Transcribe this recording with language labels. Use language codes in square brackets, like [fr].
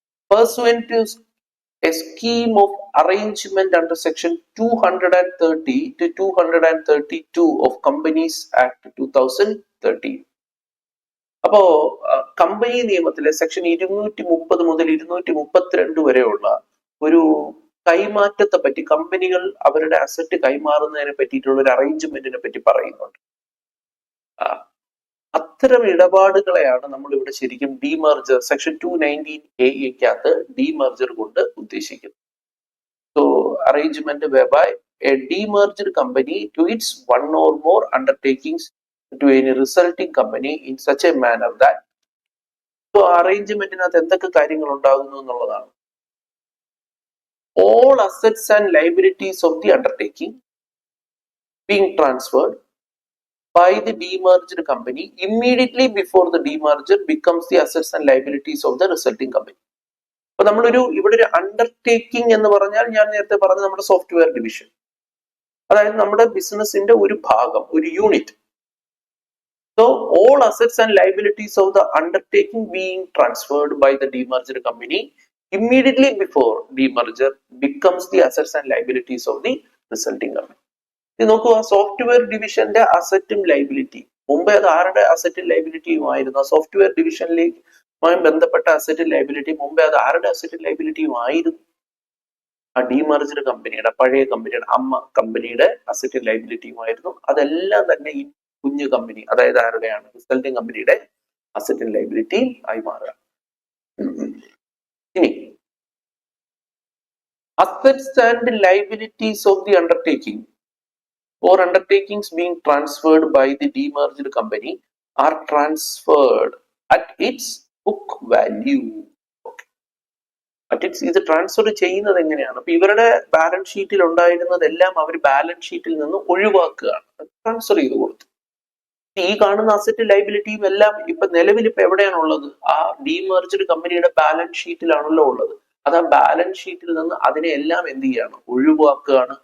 [en] Pursuant to a scheme of arrangement under section 230 to 232 of Companies Act 2013. [ml] അപ്പോ company നിയമത്തിലെ section 230 മുതൽ 232 വരെയുള്ള ഒരു കൈമാറ്റത്തെ പറ്റി, കമ്പനികൾ അവരുടെ അസറ്റ് കൈമാറുന്നതിനെ പറ്റിയിട്ടുള്ള ഒരു അറേഞ്ച്മെന്റിനെ പറ്റി പറയുന്നുണ്ട്. അത്തരം ഇടപാടുകളെയാണ് നമ്മൾ ഇവിടെ ശരിക്കും ഡീമർജർ, സെക്ഷൻ 219A ഡീമർജർ കൊണ്ട് ഉദ്ദേശിക്കുന്നത്. [en] so arrangement whereby a demerged company to its one or more undertakings to any resulting company in such a manner that, [ml] so അറേഞ്ച്മെന്റിനകത്ത് എന്തൊക്കെ കാര്യങ്ങൾ ഉണ്ടാകുന്നു എന്നുള്ളതാണ്. [en] All assets and liabilities of the undertaking being transferred by the demerged company immediately before the demerger becomes the assets and liabilities of the resulting company. [ml] അപ്പൊ നമ്മളൊരു ഇവിടെ ഒരു undertaking എന്ന് പറഞ്ഞാൽ, ഞാൻ നേരത്തെ പറഞ്ഞ നമ്മുടെ സോഫ്റ്റ്വെയർ ഡിവിഷൻ, അതായത് നമ്മുടെ ബിസിനസിന്റെ ഒരു ഭാഗം, ഒരു unit. [en] So all assets and liabilities of the undertaking being transferred by the demerged company immediately before demerger becomes the assets and liabilities of the resulting company. [ml] ഇത് നോക്കുക, സോഫ്റ്റ്വെയർ ഡിവിഷന്റെ അസറ്റും ലൈബിലിറ്റിയും, മുമ്പേ അത് ആരുടെ അസറ്റും ലൈബിലിറ്റിയുമായിരുന്നു? സോഫ്റ്റ്വെയർ ഡിവിഷനിലേക്കുമായി ബന്ധപ്പെട്ട അസറ്റും ലൈബിലിറ്റി മുമ്പേ അത് ആരുടെ അസറ്റും ലൈബിലിറ്റിയുമായിരുന്നു? ആ ഡീമർജ്ഡ് കമ്പനിയുടെ, പഴയ കമ്പനിയുടെ, അമ്മ കമ്പനിയുടെ അസറ്റും ലൈബിലിറ്റിയുമായിരുന്നു. അതെല്ലാം തന്നെ ഈ കുഞ്ഞു കമ്പനി, അതായത് ആരുടെയാണ്, റിസൾട്ടിംഗ് കമ്പനിയുടെ അസറ്റും ലൈബിലിറ്റിയും ആയി മാറുക. [en] ഇനി assets and liabilities of the undertaking or undertakings being transferred by the demerged company are transferred at its book value. Okay. [ml] At its, ഇത് ട്രാൻസ്ഫർ ചെയ്യുന്നത് എങ്ങനെയാണ്? അപ്പൊ ഇവരുടെ ബാലൻസ് ഷീറ്റിൽ ഉണ്ടായിരുന്നതെല്ലാം അവർ ബാലൻസ് ഷീറ്റിൽ നിന്ന് ഒഴിവാക്കുകയാണ്, ട്രാൻസ്ഫർ ചെയ്ത് കൊടുത്തു. ഈ കാണുന്ന അസറ്റ് ലൈബിലിറ്റിയും എല്ലാം ഇപ്പൊ നിലവിൽ ഇപ്പൊ എവിടെയാണ് ഉള്ളത്? ആ ഡീമർജ്ഡ് കമ്പനിയുടെ ബാലൻസ് ഷീറ്റിലാണല്ലോ ഉള്ളത്. അത് ആ ബാലൻസ് ഷീറ്റിൽ നിന്ന് അതിനെ എല്ലാം എന്ത് ചെയ്യാണ്? ഒഴിവാക്കുകയാണ്.